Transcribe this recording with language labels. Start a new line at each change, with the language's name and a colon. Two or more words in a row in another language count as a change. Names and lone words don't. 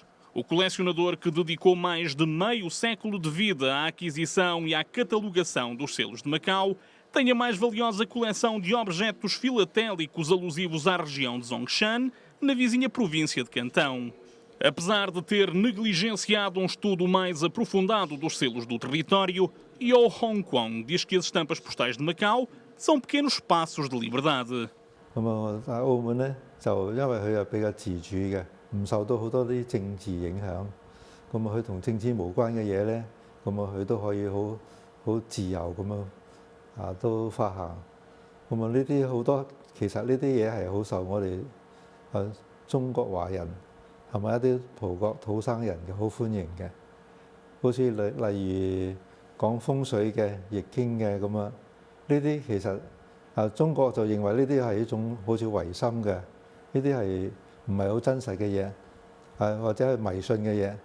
Portuguese: O colecionador que dedicou mais de meio século de vida à aquisição e à catalogação dos selos de Macau tem a mais valiosa coleção de objetos filatélicos alusivos à região de Zhongshan, na vizinha província de Cantão. Apesar de ter negligenciado um estudo mais aprofundado dos selos do território, Yo Hong Kwong diz que as estampas postais de Macau são pequenos espaços de liberdade.
Cantonese: 澳門咧就因為佢係比較自主嘅，唔受到好多啲政治影響。咁佢同政治無關嘅嘢咧， 咁佢都可以好自由咁樣都發行。咁呢啲好多其實呢啲嘢係好受我哋中國華人係咪一啲葡國土生人嘅好歡迎嘅，好似例如講風水嘅、易經嘅咁樣，呢啲其實中國就認為呢啲係一種好似唯心嘅，呢啲係唔係好真實嘅嘢，或者係迷信嘅嘢。